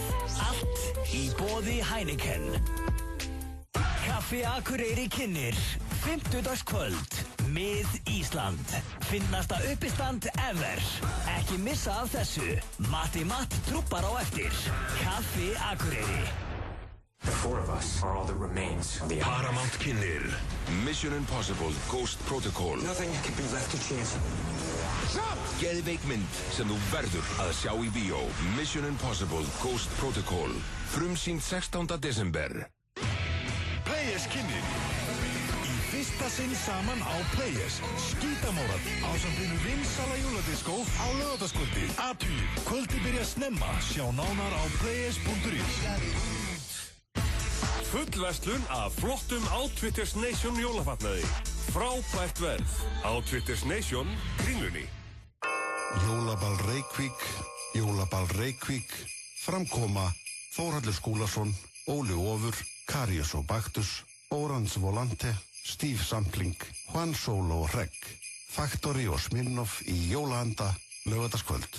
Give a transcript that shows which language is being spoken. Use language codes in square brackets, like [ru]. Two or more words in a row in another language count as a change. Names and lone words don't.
[is] Allt í boði Heineken. Kaffi Akureyri kynnir 50-dagskvöld Mið Ísland. Finnasta uppistand ever. Ekki missa af þessu. Matti Matt trúppar á eftir. Kaffi Akureyri. [en] The 4 of us are all that remains of the [is] Paramount kynnir Mission Impossible Ghost Protocol. [en] Nothing can be left to chance. [is] Geðveik mynd sem þú verður að sjá í bíó. Mission Impossible Ghost Protocol. Frumsýnd 16. desember. Players kynnir. Í fyrsta sinn saman á Players. Skítamórað ásamt einu vinsala jóladiskó á laugardagskvöldi. Athugið, kvöldi byrja snemma. Sjá nánar á players.is. Fullverslun af flottum Outfitters Nation jólafatnaði. Frábært verð. Outfitters Nation, Kringlunni. Jólaball Reykvík, Jólaball Reykvík, framkoma Þórhallur Skúlason, Óli Ofur, Karius og Baktus, Orange Volante, Steve Sampling, Juan Solo og Regg, Faktori og Smirnoff í jólaanda laugardagskvöld.